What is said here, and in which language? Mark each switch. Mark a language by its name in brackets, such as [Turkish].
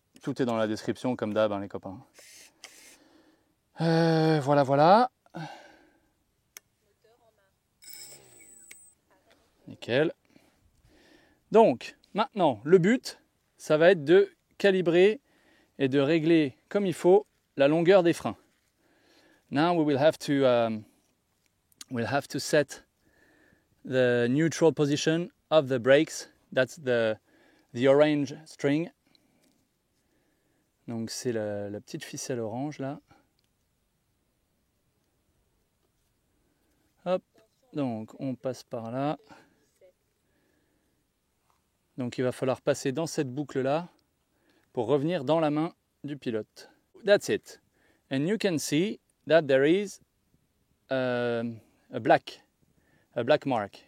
[French] Tout est dans la description comme d'hab, hein, les copains. Voilà. Nickel. Donc, maintenant, le but, ça va être de calibrer et de régler comme il faut la longueur des freins. [English] Now we will have to set the neutral position of the brakes. That's the orange string. [French] Donc c'est la petite ficelle orange là. Hop, donc on passe par là. Donc il va falloir passer dans cette boucle là pour revenir dans la main du pilote. [English] That's it. And you can see that there is a black mark.